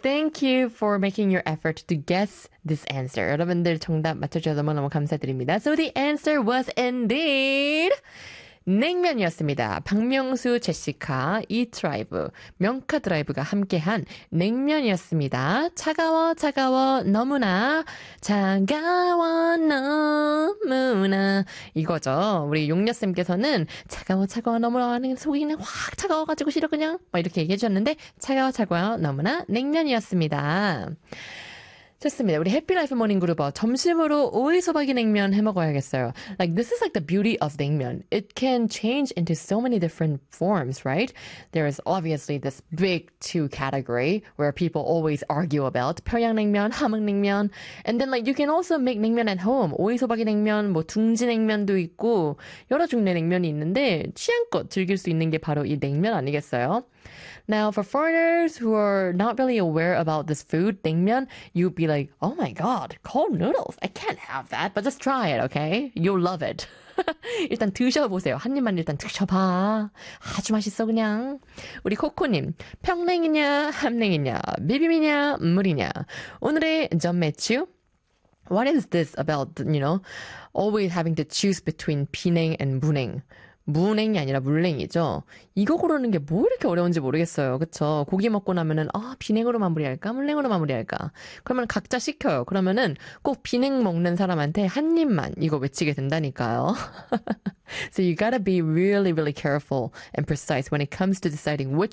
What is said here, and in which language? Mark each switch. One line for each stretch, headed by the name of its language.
English: Thank you for making your effort to guess this answer.
Korean: 여러분들 정답 맞춰주셔서 너무너무 감사드립니다.
English: So the answer was indeed 냉면이었습니다.
Korean: 박명수, 제시카, 이트라이브, 명카 드라이브가 함께한 냉면이었습니다. 차가워, 차가워, 너무나. 차가워, 너무나. 이거죠. 우리 용녀쌤께서는 차가워, 차가워, 너무나. 속이 그냥 확 차가워가지고 싫어, 그냥. 막 이렇게 얘기해주셨는데, 차가워, 차가워, 너무나. 냉면이었습니다. 좋습니다. 우리 해피라이프 모닝 그룹은 점심으로 오이소박이 냉면 해 먹어야겠어요.
English: Like, this is like the beauty of 냉면. It can change into so many different forms, right? There is obviously this big two category where people always argue about 평양냉면, 함흥냉면. And then, like, you can also make 냉면 at home.
Korean: 오이소박이 냉면, 뭐, 둥지냉면도 있고, 여러 종류의 냉면이 있는데, 취향껏 즐길 수 있는 게 바로 이 냉면 아니겠어요?
English: Now, for foreigners who are not really aware about this food, 냉면, you'd be like, oh my god, cold noodles. I can't have that, but just try it, okay? You'll love it.
Korean: 일단 드셔보세요. 한 입만 일단 드셔봐. 아주 맛있어, 그냥. 우리 코코님, 평냉이냐, 함냉이냐, 비빔이냐, 물이냐. 오늘의 전매치유?
English: What is this about, you know, always having to choose between 비냉 and 무냉?
Korean: 무냉이 아니라 물냉이죠. 이거 고르는 게뭐 이렇게 어려운지 모르겠어요. 그쵸? 고기 먹고 나면은 비냉으로 마무리할까? 물냉으로 마무리할까? 그러면 각자 시켜요. 그러면은 꼭 비냉 먹는 사람한테 한 입만 이거 외치게 된다니까요.
English: So you gotta be really, really careful and precise when it comes to deciding which